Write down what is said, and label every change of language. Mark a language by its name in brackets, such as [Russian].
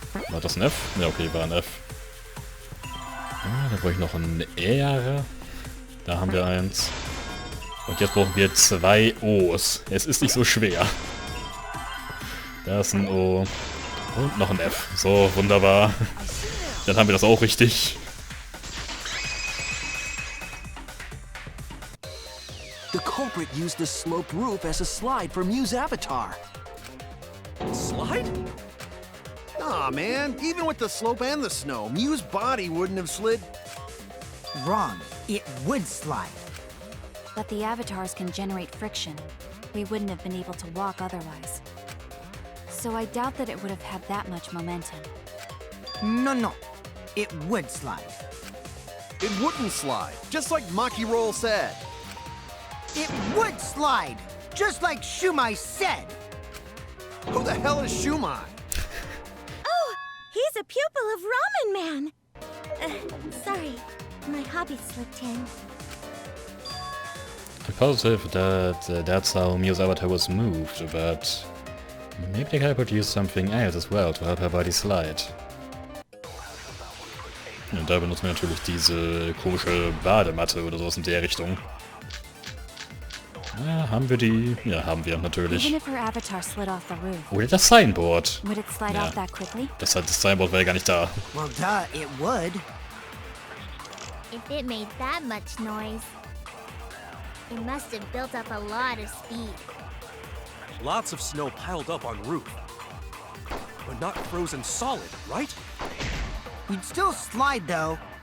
[German] War das ein F? Ja, okay, war ein F. Da brauche ich noch ein eher. Da haben wir eins. Und jetzt brauchen wir 2 O's. Es ist nicht so schwer. Da ist ein O. Und noch ein F. So, wunderbar. Dann haben wir das auch richtig. [English] The culprit used the sloped roof as a slide for Mew's avatar. Slide? Aw, man. Even with the slope and the snow, Mew's body wouldn't have slid. Wrong. It would slide. But the avatars can generate friction. We wouldn't have been able to walk otherwise. So I doubt that it would have had that much momentum. No. It would slide. It wouldn't slide, just like Maki Roll said. It would slide, just like Shumai said. Who the hell is Shumai? Oh, he's a pupil of Ramen Man. Sorry, my hobby slipped in. I'm positive that that's how Mew's avatar was moved, but maybe the guy could use something else as well to help her body slide. [German] Und da benutzen wir natürlich diese komische Badematte oder sowas in der Richtung. Ja, haben wir die? Ja, haben wir natürlich. [English] Even if her avatar slid off the roof, [German] Oder das Signboard. [English] would it slide [German] Ja. [English] off that quickly? [German] Das Signboard war ja gar nicht da. [English] Well, duh, it would. If it made that much noise, it must have built up a lot of speed. Lots of snow piled up on roof. But not frozen solid, right? We'd still slide, though.